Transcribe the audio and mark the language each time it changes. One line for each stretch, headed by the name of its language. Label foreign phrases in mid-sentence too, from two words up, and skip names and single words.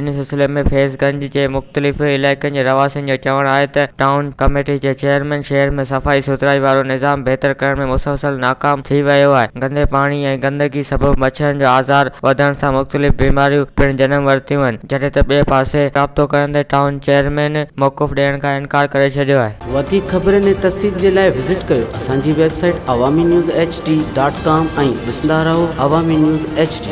Sindhi: इन सिलसिले में फैज़गंज जे मुख़्तलिफ़ इलाइक़नि जे रवासियुनि जो चवणु आहे त
English: town committee
Sindhi: जे चेयरमैन शहर में सफ़ाई सुथराई वारो निज़ाम बहितर करण में मुसलसल नाकाम थी वियो आहे। गंदे पाणी ऐं गंदगी सबबि मच्छरनि जो आज़ार वधण सां मुख़्तलिफ़ बीमारियूं पिणु जनम वरितियूं आहिनि, जॾहिं त ॿिए पासे राब्तो करंदे
English: town chairman
Sindhi: मौक़ुफ़ ॾियण खां इनकार करे छॾियो आहे। वधीक ख़बरुनि ऐं तफ़सील जे लाइ विज़िट कयो असांजी वेबसाइट awami news hd.com ऐं ॾिसंदा रहो अवामी न्यूज़ HD।